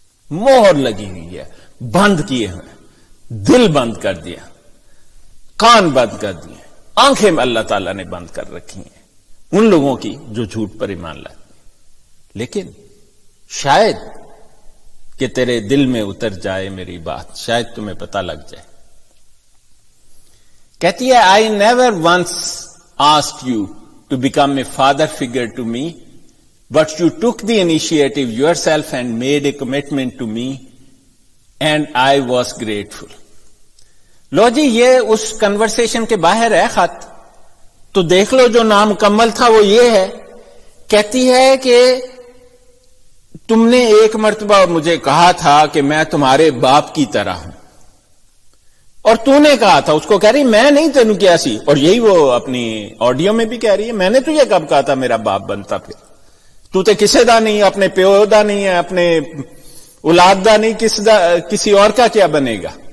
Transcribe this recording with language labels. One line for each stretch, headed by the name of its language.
Urdu: مہر لگی ہوئی ہے, بند کیے ہیں, دل بند کر دیا, کان بند کر دیے, آنکھیں اللہ تعالیٰ نے بند کر رکھی ہیں ان لوگوں کی جو جھوٹ پر ایمان لاتے ہیں. لیکن شاید کہ تیرے دل میں اتر جائے میری بات, شاید تمہیں پتہ لگ جائے. کہتی ہے
English: I never once asked you to become a father figure to me, but you took the initiative yourself and made a commitment to me and I was grateful.
Urdu: لو جی یہ اس کنورسیشن کے باہر ہے خط، تو دیکھ لو جو نامکمل تھا وہ یہ ہے، کہتی ہے کہ تم نے ایک مرتبہ مجھے کہا تھا کہ میں تمہارے باپ کی طرح ہوں، اور تو نے کہا تھا، اس کو کہہ رہی
Punjabi: میں نہیں تینوں کیا سی،
Urdu: اور یہی وہ اپنی آڈیو میں بھی کہہ رہی ہے میں نے تجھے کب کہا تھا میرا باپ بنتا،
Punjabi: پھر تو تے کسے دا نہیں،
Urdu: اپنے پیو دا نہیں ہے، اپنے اولاد دا نہیں، کسی اور کا کیا بنے گا.